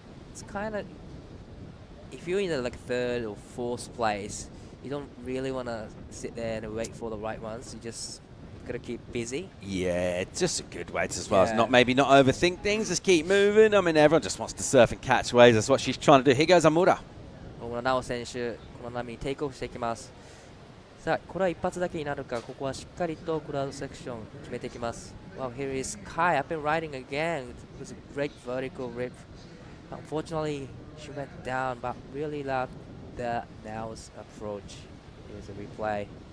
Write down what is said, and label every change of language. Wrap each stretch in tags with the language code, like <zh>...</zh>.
<en>It's kind of, if you're in the third or fourth place, you don't really want to sit there and wait for the right ones. You just gotta keep busy. Yeah, it's just a good way to, as well as Yeah. not overthink things, just keep moving. I mean, everyone just wants to surf and catch waves. That's what she's trying to do. Here goes Amura.</en> <ja>大村直選手、この波にテイクオフしていきます。さあ、これは一発だけになるか、ここはしっかりとクラウドセクション決めていきます。</ja> <en>Well, here is Kai up and riding again. It was a great vertical rip. Unfortunately, she went down, but really loved the now's approach. Here's a replay.</en>